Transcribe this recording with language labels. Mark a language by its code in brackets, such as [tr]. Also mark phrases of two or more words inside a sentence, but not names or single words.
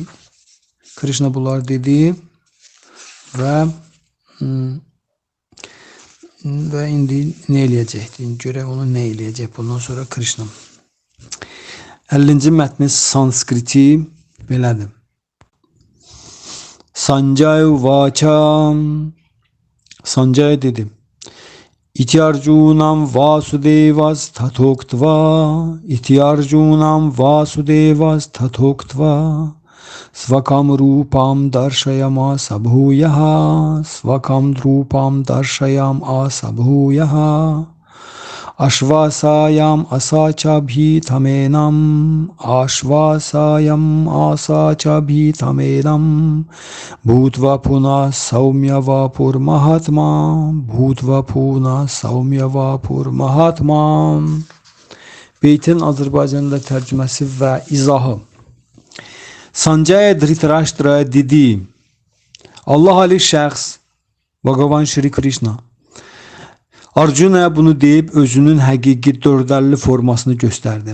[az] Krishna bunlar dedi və indi nə eləyəcəkdir? Görək onu nə eləyəcək bundan sonra Krishna. 50-ci mətnin sanskriti belədir. [sa] सञ्जय उवाच. [az] Sanjay dedi. [sa] इति अर्जुनं वासुदेवस् तथोक्त्वा. इति अर्जुनं वासुदेवस् तथोक्त्वा. स्वकं रूपं दर्शयाम् आस भूयः. स्वकं रूपं दर्शयाम् आस भूयः. आश्वासयाम् आस च भीतमेनम्. आश्वासयाम् आस च भीतमेनम्. भूत्वा पुनः सौम्य वपुर् महात्मा. भूत्वा पुनः सौम्य वपुर् महात्मा. [az] Beytin Azərbaycanda tərcüməsi və izahı. Sanjay Dhritarashtraya dedi, Allah ali şəxs, Bhagavan Shri Krishna, Arjuna'ya bunu deyib özünün həqiqi 450 formasını göstərdi.